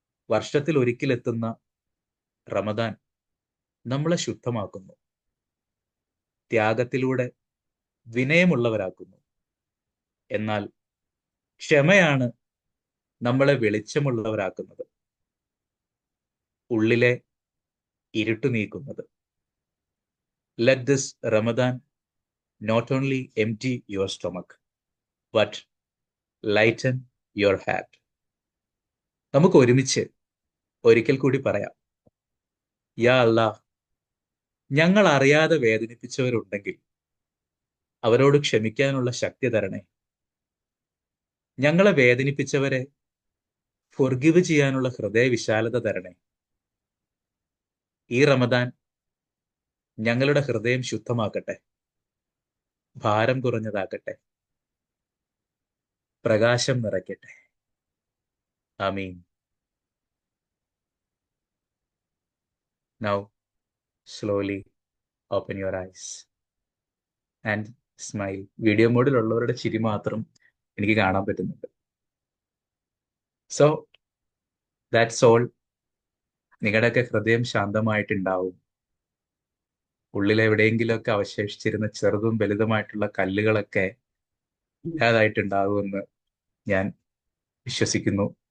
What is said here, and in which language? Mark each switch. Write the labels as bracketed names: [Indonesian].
[Malayalam] വർഷത്തിൽ ഒരിക്കലെത്തുന്ന റമദാൻ നമ്മളെ ശുദ്ധമാക്കുന്നു, ത്യാഗത്തിലൂടെ വിനയമുള്ളവരാക്കുന്നു. എന്നാൽ ക്ഷമയാണ് നമ്മളെ വെളിച്ചമുള്ളവരാക്കുന്നത്, ഉള്ളിലെ ഇരുട്ട് നീക്കുന്നത്. [English] Let this Ramadan not only empty your stomach, but lighten your heart. [Malayalam] നമുക്ക് ഒരുമിച്ച് ഒരിക്കൽ കൂടി പറയാം, യാ അല്ലാ, ഞങ്ങൾ അറിയാതെ വേദനിപ്പിച്ചവരുണ്ടെങ്കിൽ അവരോട് ക്ഷമിക്കാനുള്ള ശക്തി തരണേ. ഞങ്ങളെ വേദനിപ്പിച്ചവരെ ഫൊർഗിവ് ചെയ്യാനുള്ള ഹൃദയ വിശാലത തരണേ. ഈ റമദാൻ ഞങ്ങളുടെ ഹൃദയം ശുദ്ധമാക്കട്ടെ, ഭാരം കുറഞ്ഞതാക്കട്ടെ, പ്രകാശം നിറയ്ക്കട്ടെ. ആമീൻ. [English] Now slowly open your eyes and smile. [Malayalam] Video മോഡിലുള്ളവരുടെ ചിരി മാത്രം എനിക്ക് കാണാൻ പറ്റുന്നുണ്ട്. [English] So that's all. [Malayalam] നിങ്ങളുടെയൊക്കെ ഹൃദയം ശാന്തമായിട്ടുണ്ടാവും. ഉള്ളിൽ എവിടെയെങ്കിലുമൊക്കെ അവശേഷിച്ചിരുന്ന ചെറുതും വലുതുമായിട്ടുള്ള കല്ലുകളൊക്കെ ഇല്ലാതായിട്ടുണ്ടാകുമെന്ന് ഞാൻ വിശ്വസിക്കുന്നു.